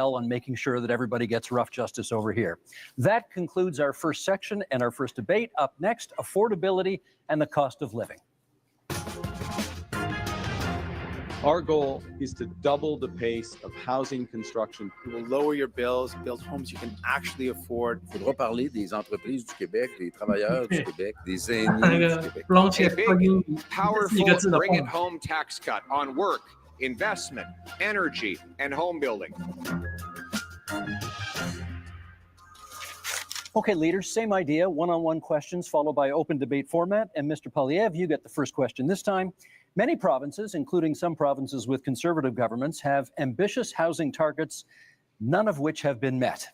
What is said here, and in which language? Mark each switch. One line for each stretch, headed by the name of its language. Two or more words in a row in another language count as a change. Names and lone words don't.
English: well on making sure that everybody gets rough justice over here. That concludes our first section and our first debate. Up next, affordability and the cost of living. Our goal is to double the pace of housing construction. It will lower your bills, build homes you can actually afford.
French: Il faudra parler des entreprises du Québec, des travailleurs du Québec, des
Chinese: 那
French: aînés du
Chinese: 个
French: Québec. Blanche
English: A big,
Chinese: 是一个
English: powerful
Chinese: 字的
English: bring it
Chinese: 话。
English: home tax cut on work, investment, energy, and home building. Okay, leaders, same idea, one-on-one questions followed by open debate format. And Mr. Polyev, you get the first question this time. Many provinces, including some provinces with conservative governments, have ambitious housing targets, none of which have been met.